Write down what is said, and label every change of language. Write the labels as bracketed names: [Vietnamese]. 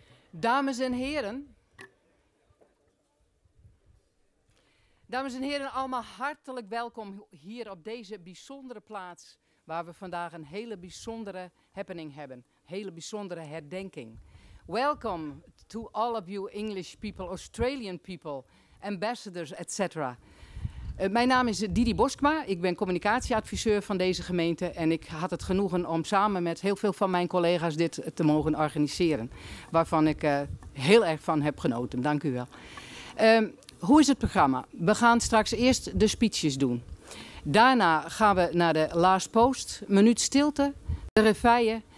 [Dutch] Dames en heren. Dames en heren, allemaal hartelijk welkom hier op deze bijzondere plaats waar we vandaag een hele bijzondere happening hebben. Een hele bijzondere herdenking. [English] Welcome to all of you English people, Australian people, ambassadors, etc. [Dutch] Mijn naam is Didi Boskma, ik ben communicatieadviseur van deze gemeente en ik had het genoegen om samen met heel veel van mijn collega's dit te mogen organiseren. Waarvan ik heel erg van heb genoten. Dank u wel. Hoe is het programma? We gaan straks eerst de speeches doen. Daarna gaan we naar de Last Post, minuut stilte, de reveille.